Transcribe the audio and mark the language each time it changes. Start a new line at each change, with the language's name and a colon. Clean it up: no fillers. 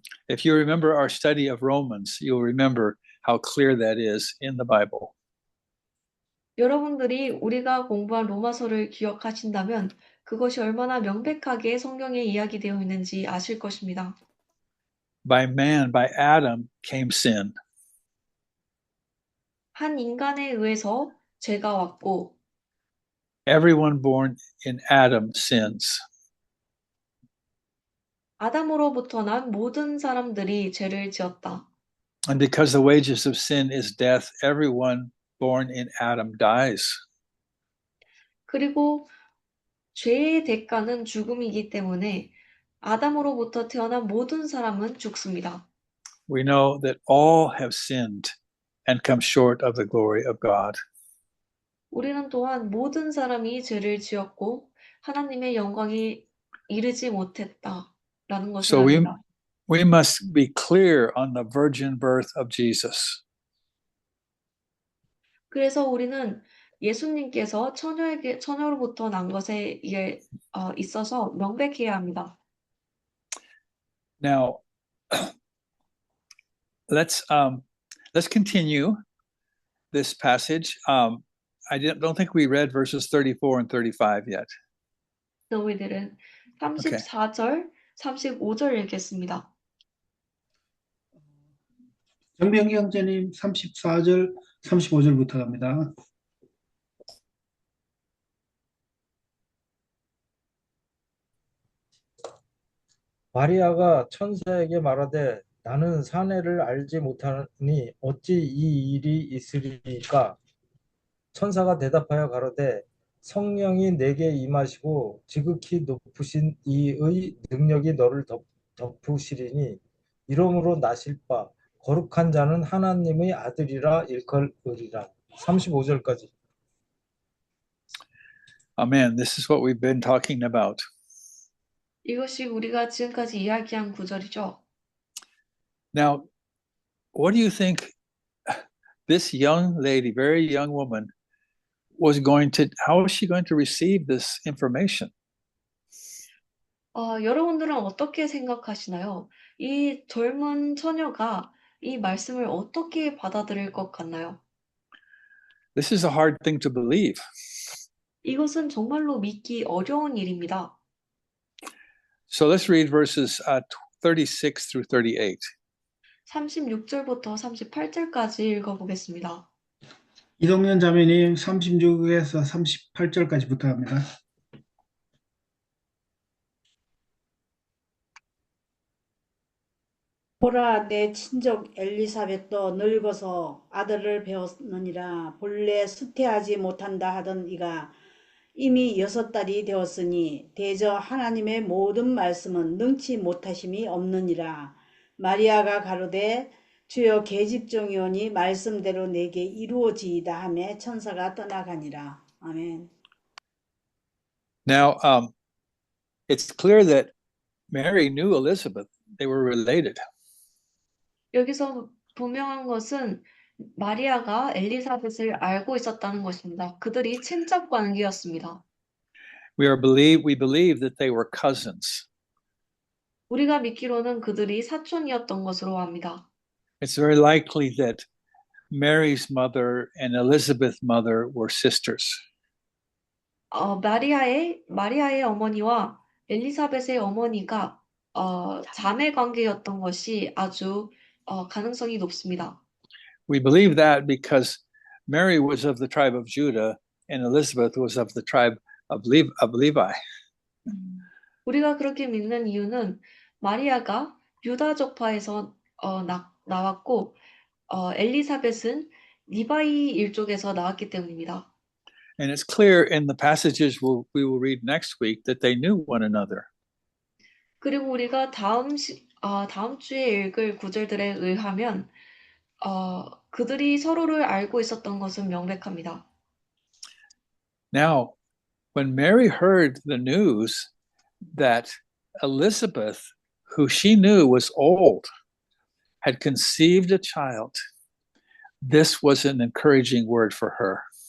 English: If you remember our study of Romans, you'll remember how clear that is in the Bible.
Korean: 여러분들이 우리가 공부한 로마서를 기억하신다면 그것이 얼마나 명백하게 성경에 이야기되어 있는지 아실 것입니다.
English: By Adam came sin.
Korean: 한 인간에 의해서 죄가 왔고
English: Everyone born in Adam sins.
Korean: 아담으로부터 난 모든 사람들이 죄를 지었다.
English: And because the wages of sin is death, everyone born in Adam dies.
Korean: 그리고 죄의 대가는 죽음이기 때문에 아담으로부터 태어난 모든 사람은 죽습니다.
English: We know that all have sinned and come short of the glory of God.
Korean: 우리는 또한 모든 사람이 죄를 지었고 하나님의 영광에 이르지 못했다라는 것을
English: So
Korean: 압니다.
English: we must be clear on the virgin birth of Jesus.
Korean: 그래서 우리는 예수님께서 처녀로부터 난 것에 있어서 명백해야 합니다.
English: Now, let's continue this passage. I don't think we read verses 34 and 35 yet.
Korean: 너희들은 34절, 35절 읽겠습니다. 정병기 형제님 34절, 35절부터 갑니다. 마리아가 천사에게 말하되 나는 사내를 알지 못하니 어찌 이 일이 있으리까? 천사가 대답하여 가로되 성령이 내게 임하시고 지극히 높으신 이의 능력이 너를 덮으시리니 이러므로 나실 바 거룩한 자는 하나님의 아들이라 일컬으리라. 35절까지.
English: Amen. This is what we've been talking about.
Korean: 이것이 우리가 지금까지 이야기한 구절이죠.
English: Now, what do you think this young lady, very young woman, how is she going to receive this information?
Korean: 여러분들은 어떻게 생각하시나요? 이 젊은 처녀가 이 말씀을 어떻게 받아들일 것 같나요?
English: This is a hard thing to believe.
Korean: 이것은 정말로 믿기 어려운 일입니다.
English: So let's read verses 36 through 38.
Korean: 36절부터 38절까지 읽어보겠습니다. 이동현 자매님 36에서 38절까지 부탁합니다. 보라, 내 친족 엘리사벳도 늙어서 아들을 배웠느니라. 본래 수태하지 못한다 하던 이가 이미 6달이 되었으니 대저 하나님의 모든 말씀은 능치 못하심이 없느니라. 마리아가 가로되 주여 계집종이오니 말씀대로 내게 이루어지이다 하며 천사가 떠나가니라. 아멘.
English: Now, it's clear that Mary knew Elizabeth. They were related.
Korean: 여기서 분명한 것은 마리아가 엘리사벳을 알고 있었다는 것입니다. 그들이 친척 관계였습니다.
English: We believe that they were cousins.
Korean: 우리가 믿기로는 그들이 사촌이었던 것으로 압니다.
English: It's very likely that Mary's mother and Elizabeth's mother were sisters.
Korean: 마리아의 어머니와 엘리사벳의 어머니가 자매 관계였던 것이 아주 가능성이 높습니다.
English: We believe that because Mary was of the tribe of Judah and Elizabeth was of the tribe of Levi.
Korean: 우리가 그렇게 믿는 이유는 마리아가 유다 족파에서 나왔고 엘리사벳은 리바이 일족에서 나왔기 때문입니다.
English: And it's clear in the passages we will read next week that they knew one another.
Korean: 그리고 우리가 다음 주에 읽을 구절들에 의하면 그들이 서로를 알고 있었던 것은 명백합니다.
English: Now, when Mary heard the news that Elizabeth, who she knew was old, had conceived a child, this was an encouraging word for her.